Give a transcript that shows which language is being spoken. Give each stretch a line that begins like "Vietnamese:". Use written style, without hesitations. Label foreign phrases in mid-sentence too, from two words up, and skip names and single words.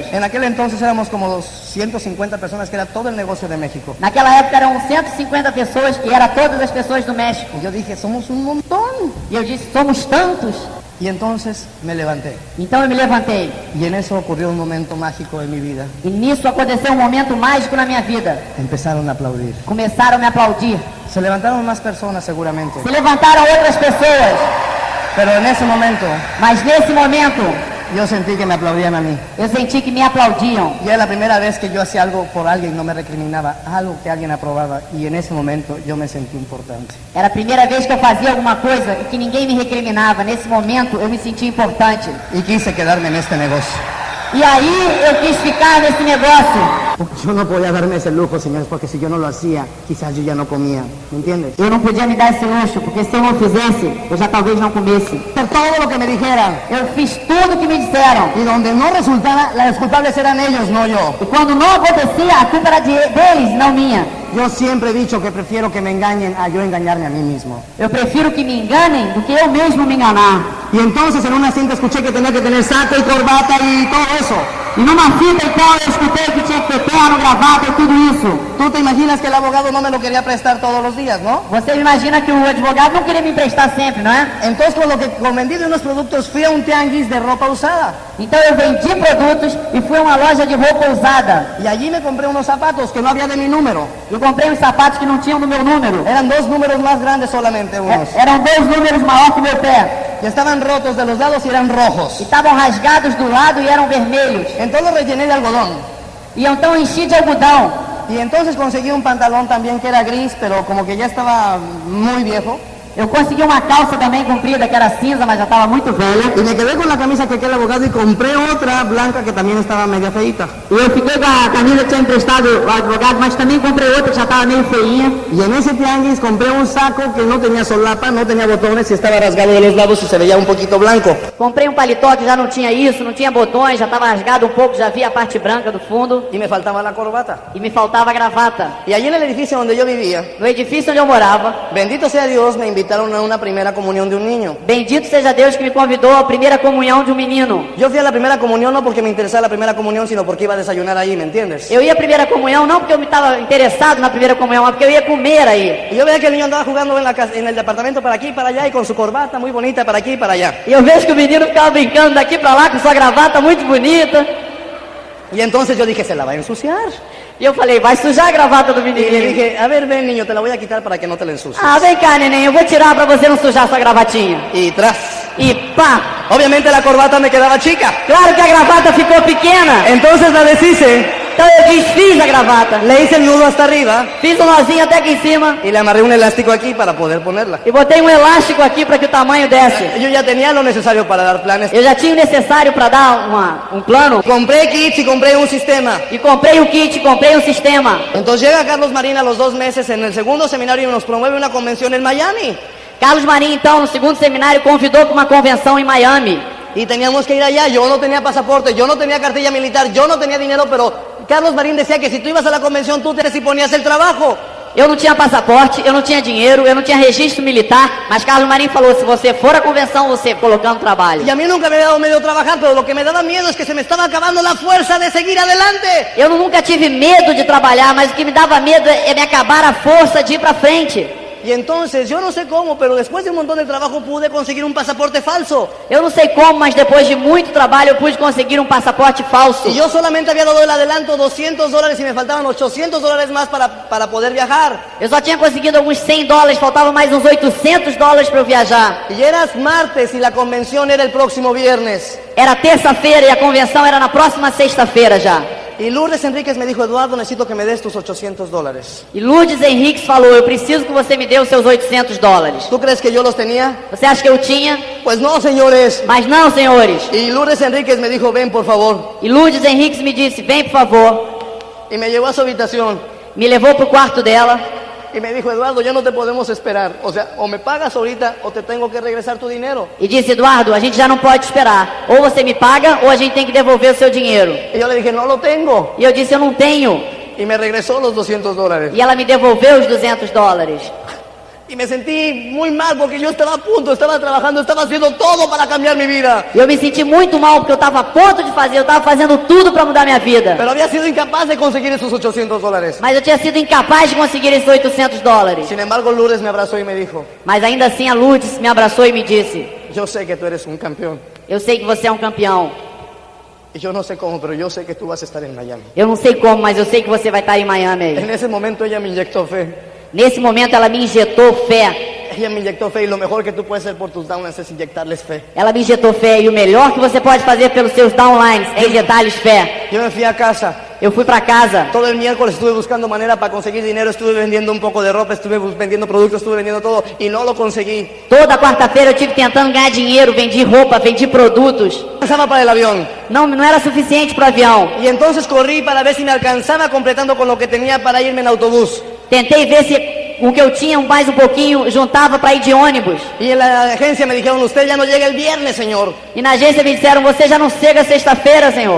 Spanish: En aquel entonces éramos como 250 personas, que era todo el negocio de México.
Portuguese: Naquela época eram 150 pessoas e era todas as pessoas do México.
Spanish: Y yo dije, somos un montón.
Portuguese: E eu disse, somos tantos.
Spanish: Y entonces me levanté.
Portuguese: Então eu me levantei.
Spanish: Y en eso ocurrió un momento mágico en mi vida.
Portuguese: E nisso aconteceu um momento mágico na minha vida.
Spanish: Empezaron a aplaudir.
Portuguese: Começaram a me aplaudir.
Spanish: Se levantaron más personas seguramente.
Portuguese: Se levantaram outras pessoas.
Spanish: Pero en ese momento
Portuguese: Mas nesse momento,
Spanish: yo sentí que me aplaudían a mí.
Portuguese: eu senti que me aplaudiam.
Spanish: Y era la primera vez que yo hacía algo por alguien, no me recriminaba, algo que alguien aprobaba. Y en ese momento yo me sentí importante.
Portuguese: Era a primeira vez que eu fazia alguma coisa e que ninguém me recriminava. Nesse momento eu me senti importante.
Spanish: Y quise quedarme en este negocio.
Portuguese: E aí eu quis ficar nesse negócio.
Spanish: Yo no podía darme ese lujo, señores, porque si yo no lo hacía, quizás yo ya no comía. ¿Me entiendes?
Portuguese: Eu não podia me dar esse luxo, porque se eu não fizesse, eu já talvez não comesse.
Spanish: Por todo lo que me dijeran.
Portuguese: Eu fiz tudo o que me disseram.
Spanish: Y donde no resultara, las culpables eran ellos, no yo.
Portuguese: E quando não acontecia, a culpa era deles, não minha.
Spanish: Yo siempre he dicho que prefiero que me engañen a yo engañarme a mí mismo.
Portuguese: Eu prefiro que me enganem do que eu mesmo me enganar.
Spanish: Y entonces en una cinta escuché que tenía que tener saco y corbata y todo eso.
Portuguese: E numa fita então eu escutei que tinha que ter terno, gravata e tudo isso.
Spanish: Tú te imaginas que el abogado no me lo quería prestar todos los días, ¿no?
Portuguese: Você imagina que o advogado não queria me emprestar sempre, não é?
Spanish: Entonces con vendí de unos productos fui a un tianguis de ropa usada.
Portuguese: Então eu vendi produtos e fui a uma loja de roupa usada.
Spanish: Y allí me compré unos zapatos que no había de mi número.
Portuguese: Eu comprei uns sapatos que não tinham do meu número.
Spanish: Eran 2 números más grandes solamente unos.
Portuguese: Eram 2 números maior que meu pé.
Spanish: Y estaban rotos de los lados y eran
Portuguese: E
Spanish: rojos.
Portuguese: estavam rasgados do lado e eram vermelhos.
Spanish: Entonces los rellené de algodón.
Portuguese: E então enchi de algodão.
Spanish: Y entonces conseguí un pantalón también que era gris, pero como que ya estaba muy viejo.
Portuguese: Eu consegui uma calça também comprida, que era cinza, mas já estava muito velha.
Spanish: Y me quedé con la camisa que aquel abogado y compré otra blanca que también estaba media feita.
Portuguese: E eu fiquei com a camisa que tinha emprestado ao advogado, mas também comprei outra que já estava meio feinha.
Spanish: Y en ese tianguis compré un saco que no tenía solapa, no tenía botones y estaba rasgado de los lados y se veía un poquito blanco.
Portuguese: Comprei um paletó que já não tinha isso, não tinha botões, já estava rasgado um pouco, já via a parte branca do fundo.
Spanish: Y me faltaba la corbata.
Portuguese: E me faltava a gravata.
Spanish: Y allí en el edificio donde yo vivía,
Portuguese: No edifício onde eu morava,
Spanish: bendito sea Dios, me invitaron a una primera comunión de un niño.
Portuguese: bendito seja Deus que me convidou à primeira comunhão de um menino.
Spanish: Yo fui a la primera comunión no porque me interesaba la primera comunión, sino porque iba a desayunar ahí, ¿me entiendes?
Portuguese: Eu ia à primeira comunhão não porque eu me estava interessado na primeira comunhão, mas porque eu ia comer aí.
Spanish: Y yo veía que el niño andaba jugando en el departamento para aquí y para allá y con su corbata muy bonita para aquí y para allá.
Portuguese: E eu vejo que o menino ficava brincando daqui pra lá com sua gravata muito bonita.
Spanish: Y entonces yo dije, se la va a ensuciar.
Portuguese: E eu falei, vai sujar a gravata do
Spanish: Y le
Portuguese: menininho.
Spanish: dije, a ver, ven niño, te la voy a quitar para que no te la ensucies.
Portuguese: Ah, vem cá, neném, eu vou tirar pra você não sujar sua gravatinha.
Spanish: Y tras.
Portuguese: E pá!
Spanish: Obviamente la corbata me quedaba chica.
Portuguese: Claro que a gravata ficou pequena.
Spanish: Entonces la deshice,
Portuguese: Então eu desfiz a gravata.
Spanish: le hice el nudo hasta arriba
Portuguese: Fiz um nozinho até aqui em cima.
Spanish: y le amarré un elástico aquí para poder ponerla.
Portuguese: E botei um elástico aqui para que o tamanho desse.
Spanish: Yo ya tenía lo necesario para dar planes.
Portuguese: Eu já tinha o necessário para dar um plano.
Spanish: Compré kits y compré un sistema.
Portuguese: E comprei o kit, comprei um sistema.
Spanish: Entonces llega Carlos Marín a los 2 meses en el segundo seminario y nos promueve una convención en Miami.
Portuguese: Carlos Marinho, então, no segundo seminário, convidou para uma convenção em Miami.
Spanish: Y teníamos que ir allá. Yo no tenía pasaporte, yo no tenía cartilla militar, yo no tenía dinero, pero Carlos Marín decía que si tú ibas a la convención, tú te ponías el trabajo.
Portuguese: Eu não tinha passaporte, eu não tinha dinheiro, eu não tinha registro militar, mas Carlos Marinho falou, se você for à convenção, você colocando trabalho.
Spanish: Y a mí nunca me había dado medio trabajar, pero lo que me daba miedo es que se me estaba acabando la fuerza de seguir adelante.
Portuguese: Eu nunca tive medo de trabalhar, mas o que me dava medo é me acabar a força de ir para frente.
Spanish: Y entonces, yo no sé cómo, pero después de un montón de trabajo pude conseguir un pasaporte falso.
Portuguese: Eu não sei como, mas depois de muito trabalho eu pude conseguir um passaporte falso.
Spanish: Y yo solamente había dado el adelanto $200 y me faltaban $800 más para poder viajar.
Portuguese: Eu só tinha conseguido alguns $100, faltavam mais uns $800 para eu viajar.
Spanish: Y era martes y la convención era el próximo viernes.
Portuguese: Era terça-feira e a convenção era na próxima sexta-feira já.
Spanish: Y Lourdes Enríquez me dijo, Eduardo, necesito que me des tus $800.
Portuguese: E Lourdes Henriques falou, eu preciso que você me dê os seus $800.
Spanish: ¿Tú crees que yo los tenía?
Portuguese: Você acha que eu tinha?
Spanish: Pues no, señores.
Portuguese: Mas não, senhores.
Spanish: Y Lourdes Enríquez me dijo, ven, por favor.
Portuguese: E Lourdes Henriques me disse, vem por favor.
Spanish: Y me llevó a su habitación.
Portuguese: Me levou pro quarto dela.
Spanish: Y me dijo, Eduardo, ya no te podemos esperar. O sea, o me pagas ahorita o te tengo que regresar tu dinero.
Portuguese: E disse, Eduardo, a gente já não pode esperar. Ou você me paga ou a gente tem que devolver o seu dinheiro.
Spanish: Y yo le dije, no lo tengo.
Portuguese: E eu disse, eu não tenho.
Spanish: Y me regresó los $200.
Portuguese: E ela me devolveu os $200.
Spanish: Y me sentí muy mal porque yo estaba a punto, estaba trabajando, estaba haciendo todo para cambiar mi vida.
Portuguese: E eu me senti muito mal porque eu estava a ponto de fazer, eu estava fazendo tudo para mudar minha vida.
Spanish: Pero había sido incapaz de conseguir esos $800.
Portuguese: Mas eu tinha sido incapaz de conseguir esses $800.
Spanish: Sin embargo, Lourdes me abrazó y me dijo,
Portuguese: Mas ainda assim a Lourdes me abraçou e me disse,
Spanish: yo sé que tú eres un campeón.
Portuguese: eu sei que você é um campeão.
Spanish: Y yo no sé cómo, pero yo sé que tú vas a estar en Miami.
Portuguese: Eu não sei como, mas eu sei que você vai estar em Miami aí.
Spanish: En ese momento ella me inyectó fe.
Portuguese: Nesse momento ela me injetou fé.
Spanish: Ella me inyectó fe y lo mejor que tú puedes hacer por tus downlines es inyectarles fe.
Portuguese: Ela me injetou fé e o melhor que você pode fazer pelos seus downlines é injetar-lhes fé.
Spanish: Yo me fui a casa.
Portuguese: Eu fui para casa.
Spanish: Todo el miércoles estuve buscando manera para conseguir dinero, estuve vendiendo un poco de ropa, estuve vendiendo productos, estuve vendiendo todo y no lo conseguí.
Portuguese: Toda quarta-feira eu tive tentando ganhar dinheiro, vendi roupa, vendi produtos.
Spanish: Alcanzaba para el avión.
Portuguese: Não era suficiente para o avião.
Spanish: Y entonces corrí para ver si me alcanzaba completando con lo que tenía para irme en autobús.
Portuguese: Tentei ver se o que eu tinha mais um pouquinho juntava para ir de ônibus.
Spanish: Y en la agencia me dijeron, usted ya no llega el viernes, señor.
Portuguese: E na agência me disseram, você já não chega sexta-feira, senhor.